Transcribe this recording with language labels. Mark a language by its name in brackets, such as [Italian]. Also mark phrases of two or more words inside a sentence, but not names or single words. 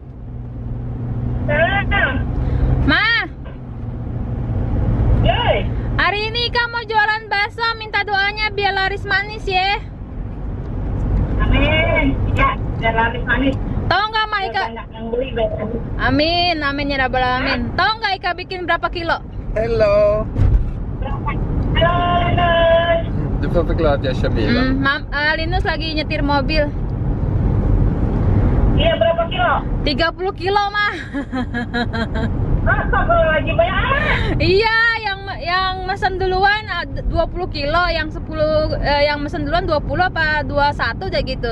[Indonesian] Ma, hari ini kamu jualan bakso, minta doanya biar laris manis ya. Amin. Ya, biar laris manis. Tahu nggak Ma Ika? Banyak yang beli biar. Amin, amin [Arabic] يا رب العالمين. [Indonesian] Tahu nggak Ika bikin berapa kilo? Hello! Halo, Linus. [Swedish] Du får förklara att jag kör bilen. [Indonesian] Linus lagi nyetir mobil. Iya, berapa kilo? 30 kilo mah. Astagfirullahaladzim, banyak amat. Iya, yang mesen duluan 20 kilo, yang 10 yang mesen duluan 20 apa 21 aja gitu.